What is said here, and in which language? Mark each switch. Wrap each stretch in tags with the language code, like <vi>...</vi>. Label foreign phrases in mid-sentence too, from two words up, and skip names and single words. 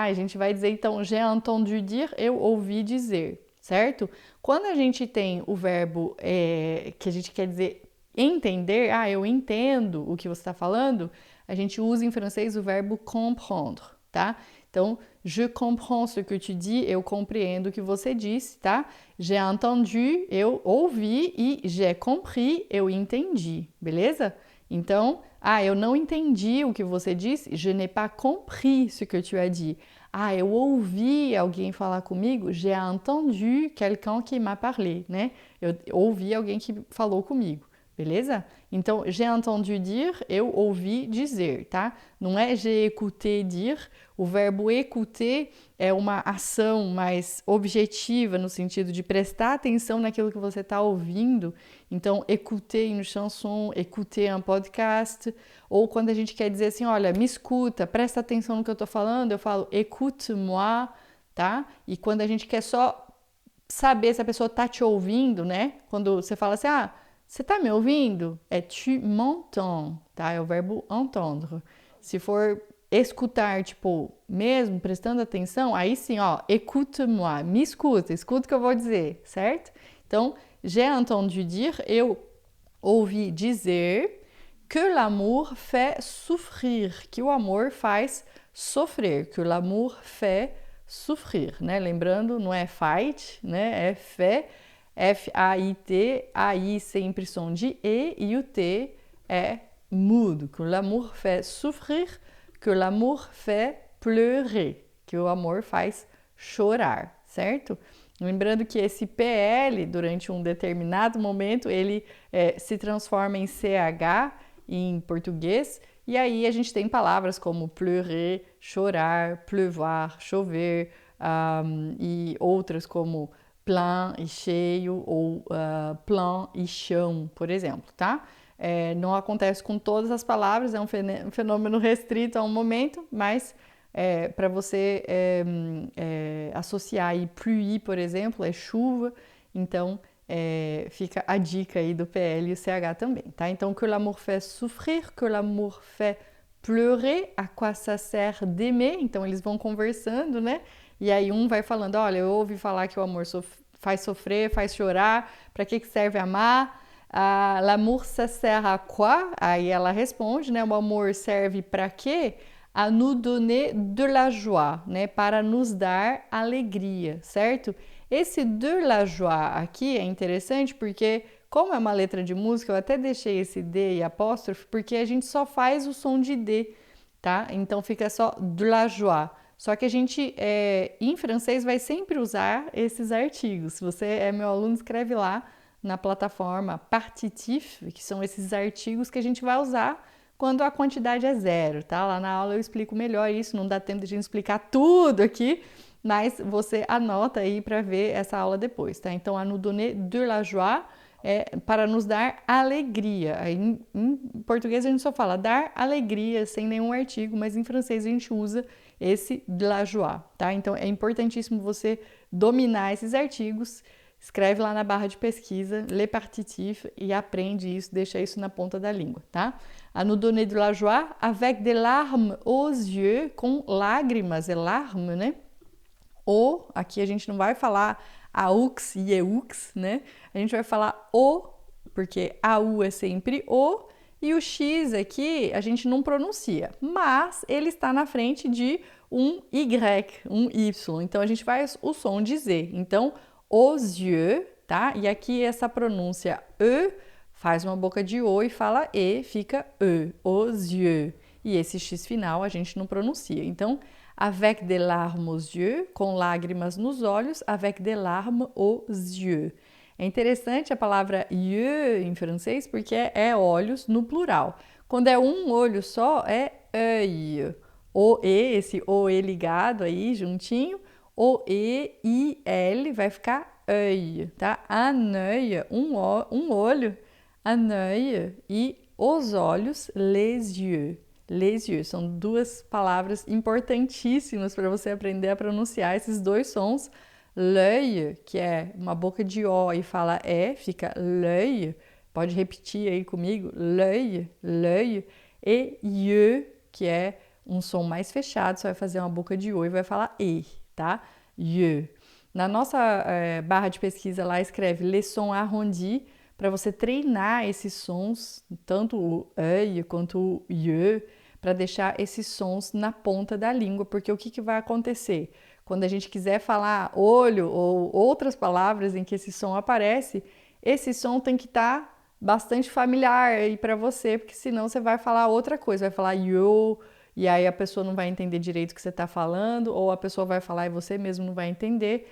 <pt>A gente vai dizer então,</pt> <fr>j'ai entendu dire,</fr> <pt>eu ouvi dizer, certo? Quando a gente tem o verbo que a gente quer dizer entender, eu entendo o que você está falando, a gente usa em francês o verbo comprendre, tá? Então,</pt> <fr>je comprends ce que tu dis,</fr> <pt>eu compreendo o que você disse, tá?</pt> <fr>J'ai entendu,</fr> <pt>eu ouvi, e</pt> <fr>j'ai compris,</fr> <pt>eu entendi, beleza? Então, eu não entendi o que você disse,</pt> <fr>je n'ai pas compris ce que tu as dit.</fr> <pt>Eu ouvi alguém falar comigo,</pt> <fr>j'ai entendu quelqu'un qui m'a parlé,</fr> <pt>né? Eu ouvi alguém que falou comigo. beleza? Então,</pt> <fr>j'ai entendu dire,</fr> <pt>eu ouvi dizer, tá? Não é</pt> <fr>j'ai écouté dire.</fr> <pt>O verbo écouter é uma ação mais objetiva, no sentido de prestar atenção naquilo que você está ouvindo. Então,</pt> <fr>écouter une chanson, écouter un podcast.</fr> <pt>Ou quando a gente quer dizer assim, olha, me escuta, presta atenção no que eu estou falando, eu falo</pt> <fr>écoute-moi,</fr> <pt>tá? E quando a gente quer só saber se a pessoa está te ouvindo, né? Quando você fala assim, você está me ouvindo? É</pt> <fr>tu m'entends,</fr> <pt>tá? É o verbo entendre. Se for escutar, tipo, mesmo prestando atenção, aí sim, ó,</pt> <fr>écoute-moi,</fr> <pt>me escuta, escuta o que eu vou dizer, certo? Então,</pt> <fr>j'ai entendu dire,</fr> <pt>eu ouvi dizer que</pt> <fr>l'amour fait souffrir,</fr> <pt>que o amor faz sofrer,</pt> <fr>que l'amour fait souffrir,</fr> <pt>né? Lembrando, não é fight, né? É fait, F-A-I-T, a I sempre som de E o T é mudo.</pt> <fr>Que l'amour fait souffrir, que l'amour fait pleurer,</fr> <pt>que o amor faz chorar, certo? Lembrando que esse PL, durante um determinado momento, ele se transforma em CH em português, e aí a gente tem palavras como pleurer, chorar, pleuvoir, chover, e outras como plein e cheio, ou plein e chão, por exemplo, tá? Não acontece com todas as palavras, é um fenômeno restrito a um momento, mas para você associar aí pluie, por exemplo, é chuva, então fica a dica aí do PL e o CH também, tá?</pt> <fr>Então, que l'amour fait souffrir, que l'amour fait pleurer, à quoi ça sert d'aimer?</fr> <pt>Então, eles vão conversando, né? E aí um vai falando, olha, eu ouvi falar que o amor faz sofrer, faz chorar, para que serve amar?</pt> <fr>L'amour ça sert à quoi?</fr> <pt>Aí ela responde, né? O amor serve para quê?</pt> <fr>A nous donner de la joie,</fr> <pt>né? Para nos dar alegria, certo? Esse</pt> <fr>de la joie</fr> <pt>aqui é interessante porque, como é uma letra de música, eu até deixei esse D e apóstrofe, porque a gente só faz o som de D, tá? Então fica só</pt> <fr>de la joie.</fr> <pt>Só que a gente, em francês, vai sempre usar esses artigos. Se você é meu aluno, escreve lá na plataforma partitif, que são esses artigos que a gente vai usar quando a quantidade é zero, tá? Lá na aula eu explico melhor isso, não dá tempo de a gente explicar tudo aqui, mas você anota aí para ver essa aula depois, tá? Então,</pt> <fr>a nous donner de la joie</fr> <pt>é para nos dar alegria. Aí, em português a gente só fala dar alegria sem nenhum artigo, mas em francês a gente usa esse</pt> <fr>de la joie,</fr> <pt>tá? Então, é importantíssimo você dominar esses artigos. Escreve lá na barra de pesquisa, lê partitif e aprende isso, deixa isso na ponta da língua, tá?</pt> <fr>A nous donner de la joie avec des larmes aux yeux,</fr> <pt>com lágrimas, é larme, né? Ou, aqui a gente não vai falar</pt> <fr>aux eeux,</fr> <pt>né? A gente vai falar o, porque AU é sempre o, e o X aqui a gente não pronuncia, mas ele está na frente de um Y, um Y, então a gente faz o som de Z. Então, os yeux, tá? E aqui essa pronúncia E faz uma boca de O e fala E, fica E, os yeux. E esse X final a gente não pronuncia. Então,</pt> <fr>avec des larmes aux yeux,</fr> <pt>com lágrimas nos olhos,</pt> <fr>avec des larmes aux yeux.</fr> <pt>É interessante a palavra yeux em francês porque é olhos no plural. Quando é um olho só, é œil. O E, esse O E ligado aí, juntinho, o E, I, L vai ficar œil, tá?</pt> <fr>Un œil,</fr> <pt>um olho,</pt> <fr>un œil,</fr> <pt>e os olhos,</pt> <fr>les yeux. Les yeux</fr> <pt>são duas palavras importantíssimas para você aprender a pronunciar esses dois sons. L'œil, que é uma boca de O e fala E, fica l'œil. Pode repetir aí comigo,</pt> <fr>l'œil, l'œil.</fr> <pt>E yeux, que é um som mais fechado, você vai fazer uma boca de O e vai falar E, tá?</pt> <fr>Yeux.</fr> <pt>Na nossa barra de pesquisa lá escreve</pt> <fr>les sons arrondis,</fr> <pt>para você treinar esses sons, tanto o œil quanto o yeux, para deixar esses sons na ponta da língua, porque o que vai acontecer? Quando a gente quiser falar olho ou outras palavras em que esse som aparece, esse som tem que estar bastante familiar aí para você, porque senão você vai falar outra coisa, vai falar yo, e aí a pessoa não vai entender direito o que você está falando, ou a pessoa vai falar e você mesmo não vai entender.</pt>